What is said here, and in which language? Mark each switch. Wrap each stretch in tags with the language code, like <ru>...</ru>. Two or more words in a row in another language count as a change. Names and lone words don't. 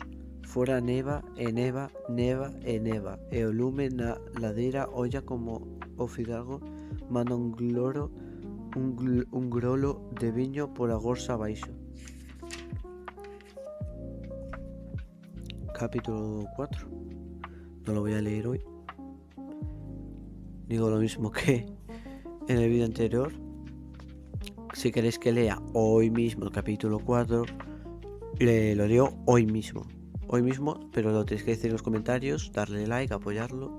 <gl>Fora neva e neva e o lume na ladeira olla como o fidalgo manda un grolo de viño pola gorsa abaixo.</gl> <es>Capítulo 4. No lo voy a leer hoy. Digo lo mismo que en el vídeo anterior. Si queréis que lea hoy mismo el capítulo 4, lo leo hoy mismo, pero lo tenéis que decir en los comentarios, darle like, apoyarlo.</es>